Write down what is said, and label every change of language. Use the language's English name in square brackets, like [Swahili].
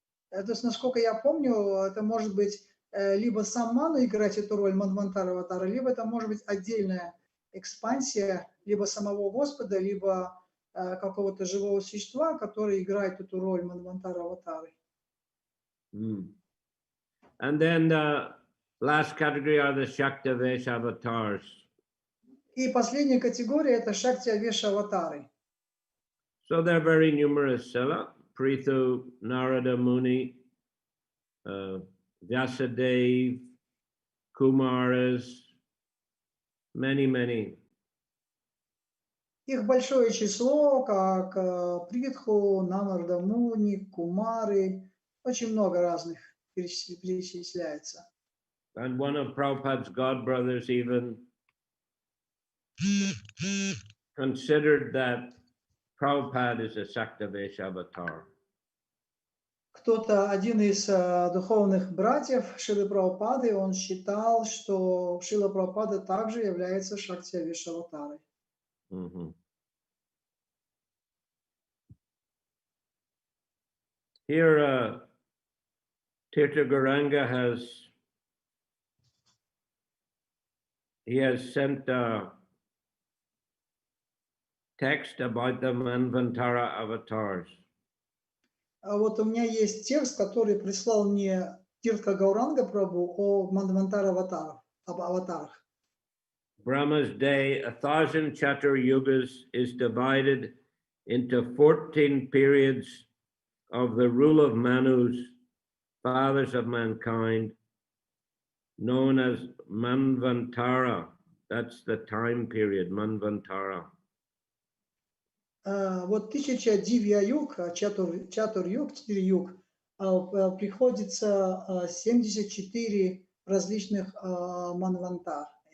[Russian] То есть, насколько я помню, это может быть либо сам Ману играть эту роль Манвантара аватара, либо это может быть отдельная экспансия либо самого Господа, либо какого-то живого существа, который играет эту роль Манвантара аватары. [English] And then the last category are the Shaktavesh avatars. [Russian] И последняя категория это Шактивеша аватары. [English] So they're very numerous. Prithu, Narada Muni, Vyasadeva, Kumaras, many. [Russian] Их большое число, как Притху, Намардамуни, Кумары, очень много разных перечисляется. [English] And one of Prabhupada's godbrothers even considered that Prabhupada is a Saktavesh avatar. [Russian] Кто-то, один из духовных братьев Шилы Прабхупады, он считал, что Шила Прабхупада также является Шакти-авеш аватарой. Mhm. [English] Here, Tirtha Gauranga has sent a text about the Manvantara avatars. [Russian] А вот у меня есть текст, который прислал мне Тиртха Гауранга Прабху о Манвантара аватарах. [English] Brahma's day, 1,000 Chatur Yugas, is divided into 14 periods of the rule of Manus, fathers of mankind, known as Manvantara. That's the time period, Manvantara. [Russian] Вот 1000 дивья-юг, чатур-юг, 4 юг, приходится 74 различных манвантар.